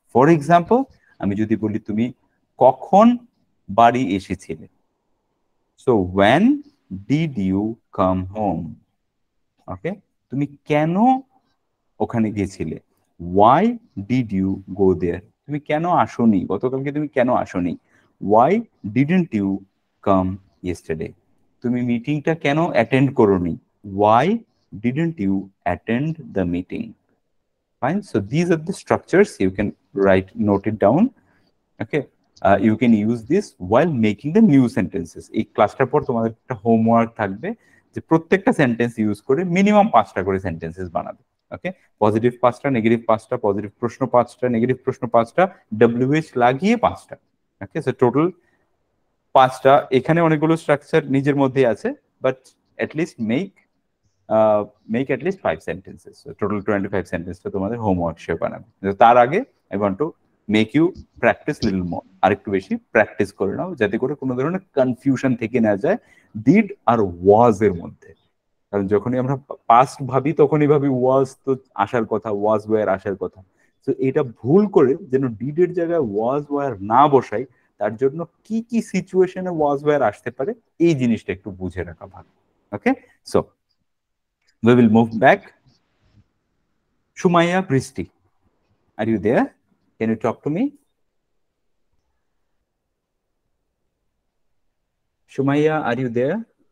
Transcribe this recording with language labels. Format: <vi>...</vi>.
<bn>For example, আমি যদি বলি তুমি কখন বাড়ি এসেছিলে, so</bn> <en>when did you come home?</en> <bn>ওকে, তুমি কেন ওখানে গিয়েছিলে,</bn> <en>why did you go there?</en> <bn>তুমি কেন আসোনি, গতকালকে তুমি কেন আসোনি,</bn> <en>why didn't you come yesterday?</en> <bn>তুমি মিটিংটা কেন অ্যাটেন্ড করোনি,</bn> <en>why didn't you attend the meeting? Fine, so these are the structures, you can note it down. Okay, you can use this while making the new sentences.</en> <bn>এই ক্লাসটার পর তোমাদের একটা homework থাকবে, যে প্রত্যেকটা সেন্টেন্স ইউজ করে minimum 5টা করে সেন্টেন্সেস বানাবে। ওকে, পজিটিভ 5টা, নেগেটিভ 5টা, পজিটিভ প্রশ্ন 5টা, নেগেটিভ প্রশ্ন 5টা, WH লাগিয়ে 5টা। ওকে, সো টোটাল 5টা, এখানে অনেকগুলো স্ট্রাকচার নিজের মধ্যে আছে, but at least</bn> <en>Make at least 5 sentences.</en> <bn>Total 25 সেন্টেন্সটা তোমাদের হোমওয়ার্ক হিসেবে বানাবে। তার আগে</bn> <en>I want to make you practice little more,</en> <bn>আরেকটু বেশি প্র্যাকটিস করে নাও, যাতে করে কোনো ধরনের কনফিউশন থেকে না যায় ডিড আর ওয়াজ এর মধ্যে। কারণ যখনই আমরা পাস্ট ভাবি তখনই ভাবি ওয়াজ তো আসার কথা, ওয়াজ ওয়্যার আসার কথা। তো এটা ভুল করে যেন ডিড এর জায়গায় ওয়াজ ওয়্যার না বসাই, তার জন্য কি কি সিচুয়েশনে ওয়াজ ওয়্যার আসতে পারে এই জিনিসটা একটু বুঝে রাখা ভালো। ওকে, so</bn> <en>we will move back. Shumaya, Bristi, are you there? Can you talk to me? Shumaya, are you there?</en>